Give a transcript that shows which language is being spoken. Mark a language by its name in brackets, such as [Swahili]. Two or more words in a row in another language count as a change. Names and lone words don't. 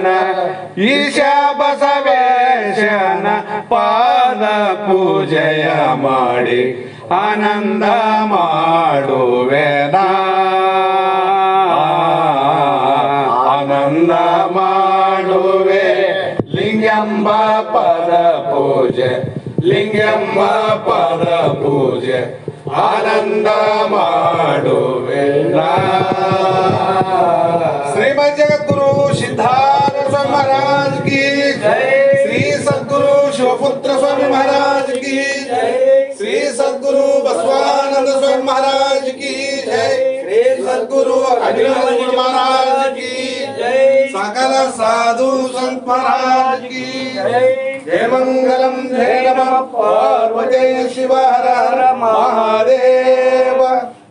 [Kannada] ಈಶ ಬಸವೇಶನ ಪಾದ ಪೂಜೆಯ ಮಾಡಿ ಆನಂದ ಮಾಡುವೆ ನಾ ಆನಂದ ಮಾಡುವೆ ಲಿಂಗಂಬ ಪದ ಪೂಜೆ ಲಿಂಗಂಬ ಪದ ಪೂಜೆ ಆನಂದ ಮಾಡುವೆ ನಾ [Hindi] ಶ್ರೀಮದ್ ಜಗದ್ಗುರು सिद्धार्थ स्वामी महाराज की जय श्री सद्गुरु शिवपुत्र स्वामी महाराज की जय श्री सद्गुरु बसवानंद स्वामी महाराज की जय श्री सद्गुरु अनिल महाराज की जय सकल साधु संत महाराज की जय जय मंगलम जय नमः पार्वती शिव हर हर महादेव.